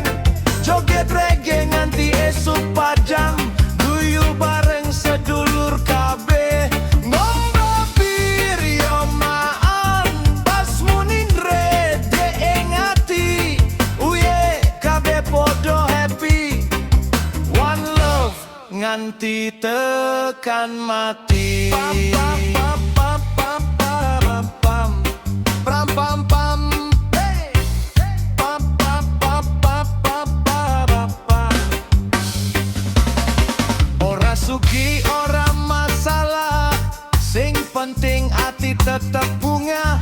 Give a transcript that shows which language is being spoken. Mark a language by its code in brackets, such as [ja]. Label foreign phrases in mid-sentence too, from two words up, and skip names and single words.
[jv] Joget reggae nganti esuk padang, guyu bareng sedulur kabeh. Ngombe bir yo maan, pas muni ndre ing ati. Uye kabeh podo happy, [en] one love [jv] nganti tekan mati. Ora sugi ora masalah, sing penting ati tetep bunga.